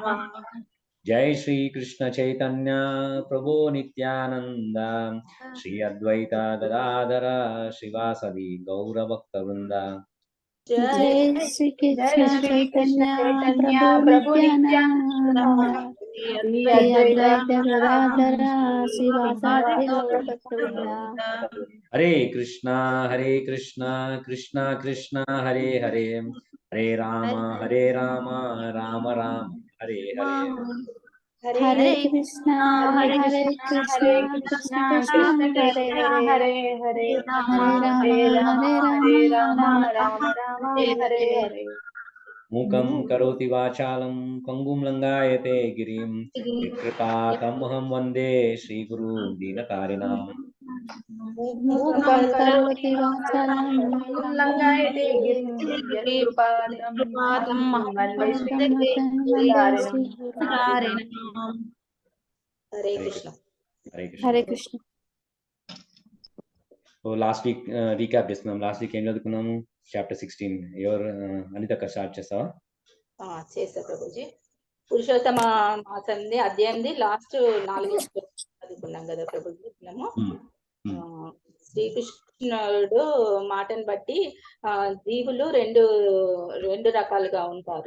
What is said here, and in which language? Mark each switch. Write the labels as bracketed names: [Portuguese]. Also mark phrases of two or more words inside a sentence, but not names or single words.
[Sanskrit] जय श्री कृष्ण चैतन्य प्रभु नित्यानंद श्री अद्वैत गदाधर श्रीवासदि गौरभक्तवृंद जय श्री कृष्ण श्री कृष्ण चैतन्य चैतन्य प्रभु प्रभु नित्यानंद श्री श्री अद्वैत अद्वैत गदाधर श्रीवासादि गौरभक्तवृंद हरे कृष्णा कृष्णा कृष्णा हरे हरे हरे राम राम राम हरे हरे हरे कृष्णा हरे कृष्णा कृष्ण कृष्ण कृष्ण कृष्ण हरे कृष्ण हरे हरे हरे हरे राम हरे राम राम राम राम हरे हरे मूकं करोति वाचालं पङ्गुं लङ्घायते गिरिं यत्कृपातमहं वन्दे श्रीगुरुं दीनतारिणाम् मूकं करोति वाचालं लङ्घायते गिरिं यत्कृपातं वन्दे वन्दे श्रीदारिणम् श्रीगुरुं हरे कृष्ण हरे कृष्ण हरे कृष्ण [Telugu] సో [English] last week recap [Telugu] చేస్తున్నాం. [English] last week [Telugu] ఏం చదువుకున్నాము? చాప్టర్ 16. ఎవరు అనిత స్టార్ట్ చేస్తావా? చేస్తా ప్రభుజీ. పురుషోత్తమ మాసంది అధ్యాయంది లాస్ట్ 4 చదువుకున్నాం కదా ప్రభుజీ. మనము శ్రీకృష్ణుడు మాటను బట్టి జీవులు రెండు రకాలుగా ఉంటారు.